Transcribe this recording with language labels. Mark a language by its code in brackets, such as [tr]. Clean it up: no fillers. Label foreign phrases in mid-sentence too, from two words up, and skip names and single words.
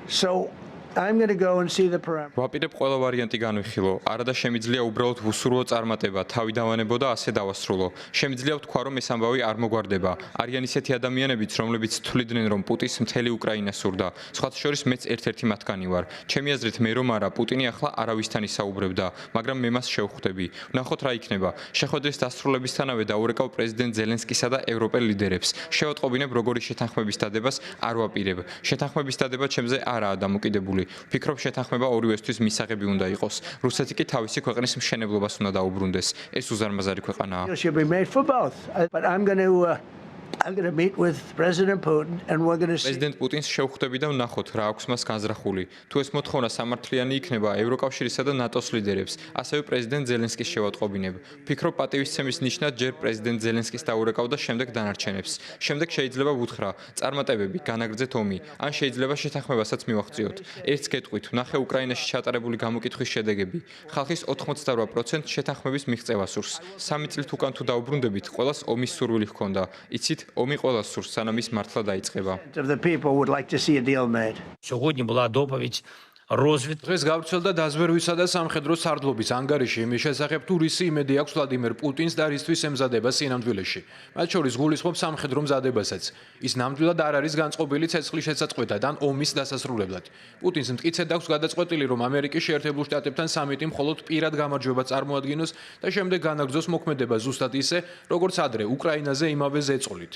[en] So I'm going to go and see the parameters. [ka] ვაპირებ ყველა ვარიანტი განვიხილო. არადა შემიძლია უბრალოდ ვუსურვო წარმატება, თავი დავანებო და ასე დავასრულო. შემიძლია ვთქვა, რომ ეს ამბავი არ მოგვარდება. არიან ისეთი ადამიანებიც, რომლებიც თვლიდნენ, რომ პუტინს მთელი უკრაინა სურდა. სხვათა შორის მეც ერთ-ერთი მათგანი ვარ. ჩემი აზრით, მე რომ არა, პუტინი ახლა არავისთან ისაუბრებდა, მაგრამ მე მას შევხვდები. ვნახოთ რა იქნება. შეხვედრის დასრულებისთანავე დაურეკავ პრეზიდენტ ზელენსკისა და ევროპელ ლიდერებს. შევატყობინებ, როგორი შეთანხმების დადებას არ ვაპირებ. შეთანხმების დადება ჩემზე არაა დამოკიდებული. ვფიქრობ, შეთანხმება ორივესთვის მისაღები უნდა იყოს. რუსეთი კი თავისი ქვეყნის მშენებლობას უნდა დაუბრუნდეს. ეს უზარმაზარი ქვეყანაა. [en] It should be made for both. But I'm going to meet with President Putin and we're going to see. [ka] პრეზიდენტ პუტინს შევხვდები და ვნახოთ რა აქვს მას განზრახული. თუ ეს მოთხოვნა სამართლიანი იქნება ევროკავშირისა და ნატოს ლიდერებს, ასევე პრეზიდენტ ზელენსკის შევატყობინებ. ვფიქრობ, პატივისცემის ნიშნად ჯერ პრეზიდენტ ზელენსკის დაურეკავ და შემდეგ დანარჩენებს. შემდეგ შეიძლება ვუთხრა, წარმატებები, განაგრძეთ ომი, ან შეიძლება შეთანხმებასაც მივახციოთ. ერთს გეტყვით, ვნახე უკრაინაში ჩატარებული გამოკითხვის შედეგები. ხალხის 88% შეთანხმების მიღწევა სურს. 3 წლით უკან თუ დაუბრუნდებით, ყველას ომის სურვილი ჰქონდა. იცით, ომი ყველას სურს, სანამ ის მართლა დაიწყება. [en] Of the people would like to see a deal made. [uk] Сьогодні була доповідь розвідки. [ka] დღეს გავრცელდა დაზვერვისა და სამხედრო სარდლობის ანგარიში იმის შესახებ, თუ რისი იმედი აქვს ვლადიმერ პუტინს და რისთვის ემზადება სინამდვილეში. მათ შორის გულისხმობს სამხედრო მზადებასაც. ის ნამდვილად არ არის განწყობილი ცეცხლის შესაწყვეტად ან ომის დასასრულებლად. პუტინს მტკიცედ აქვს გადაწყვეტილი, რომ ამერიკის შეერთებულ შტატებთან სამიტი მხოლოდ პირად გამარჯვება წარმოადგინოს და შემდეგ განაგრძოს მოქმედება ზუსტად ისე, როგორც ადრე უკრაინაზე იმავე ზეწოლით.